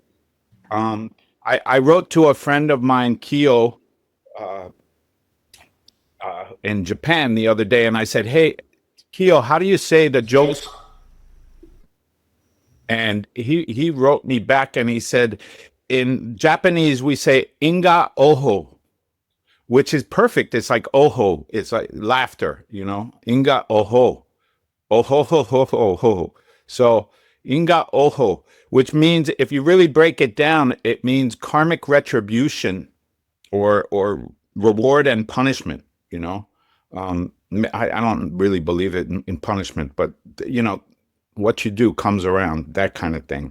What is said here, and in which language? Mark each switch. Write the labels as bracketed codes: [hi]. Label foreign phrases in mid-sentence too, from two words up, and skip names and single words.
[en] I wrote to a friend of mine, Kyo, in Japan the other day, and I said, "Hey, Kyo, how do you say the joke's?" And he wrote me back, and he said, in Japanese we say [ja] "inga oho," [en] which is perfect. It's like oho. It's like laughter, you know. [ja] Inga oho, oho ho ho ho ho. So inga oho, [en] which means, if you really break it down, it means karmic retribution, or reward and punishment, you know. I don't really believe it in punishment, but, you know, what you do comes around, that kind of thing.